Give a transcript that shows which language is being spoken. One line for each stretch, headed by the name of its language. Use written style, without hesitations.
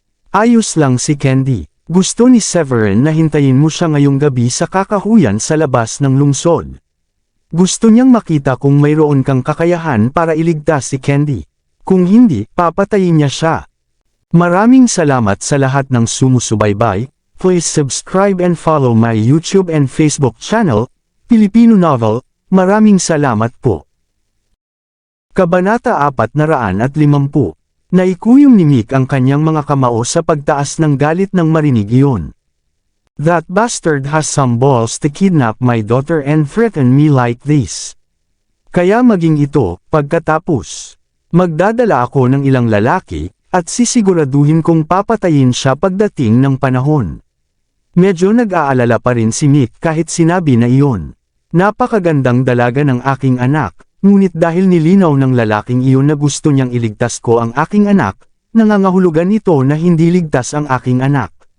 Filipino: Ayos lang si Candy. Gusto ni Severin na hintayin mo siya ngayong gabi sa kakahuyan sa labas ng lungsod. Gusto niyang makita kung mayroon kang kakayahan para iligtas si Candy. Kung hindi, papatayin niya siya. Maraming salamat sa lahat ng sumusubaybay.
English: Please subscribe and follow my YouTube and Facebook channel, Filipino Novel.
Filipino: Maraming salamat po. Kabanata 450. Naikuyom ni Mick ang kanyang mga kamao sa pagtaas ng galit nang marinig iyon.
English: That bastard has some balls to kidnap my daughter and threaten me like this.
Filipino: Kaya maging ito, pagkatapos. Magdadala ako ng ilang lalaki, at sisiguraduhin kong papatayin siya pagdating ng panahon. Medyo nag-aalala pa rin si Mick kahit sinabi na iyon. Napakagandang dalaga ng aking anak. Ngunit dahil nilinaw ng lalaking iyon na gusto niyang iligtas ko ang aking anak, nangangahulugan ito na hindi ligtas ang aking anak.